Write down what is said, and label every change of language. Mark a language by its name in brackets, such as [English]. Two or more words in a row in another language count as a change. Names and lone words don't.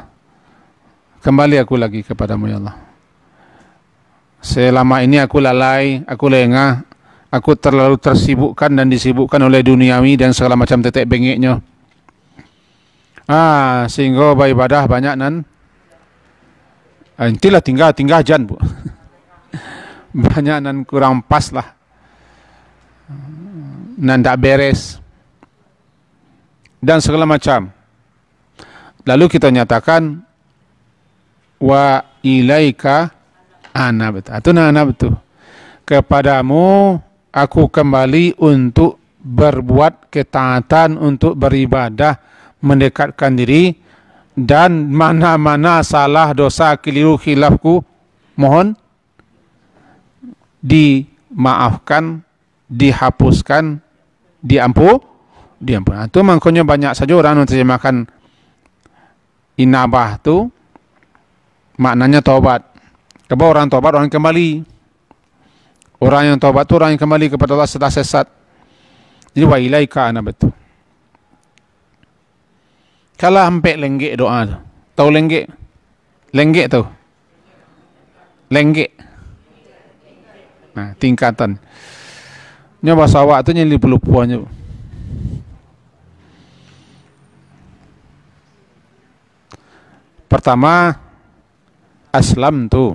[Indonesian] Kembali aku lagi kepadamu ya Allah. Selama ini aku lalai, aku lengah, aku terlalu tersibukkan dan disibukkan oleh duniawi dan segala macam tetek bengeknya. [Minangkabau] Sehingga beribadah banyak nan. Intilah tinggal jan bu. Banyak nan kurang pas lah. Nan tak beres. Dan segala macam. [Indonesian] Lalu kita nyatakan [Arabic] وإليك أناب. [Indonesian] Itu anab itu. Kepadamu aku kembali untuk berbuat ketaatan, untuk beribadah, mendekatkan diri, dan mana-mana salah, dosa, keliru, khilafku mohon dimaafkan, dihapuskan, diampun. Itu makanya banyak saja orang menerjemahkan inabah tu maknanya taubat. Sebab orang taubat orang kembali. Orang yang taubat tu orang yang kembali kepada Allah setelah sesat. Jadi [Arabic] وإليك أناب [Indonesian] itu. [Minangkabau] Kalau hampir lenggek doa tu. Tahu lenggek? Lenggek tu. Lenggek. [Indonesian] Nah, tingkatan. [Minangkabau] Nya bahasa awak tu yang lupa-lupanya. Pertama, aslam tu.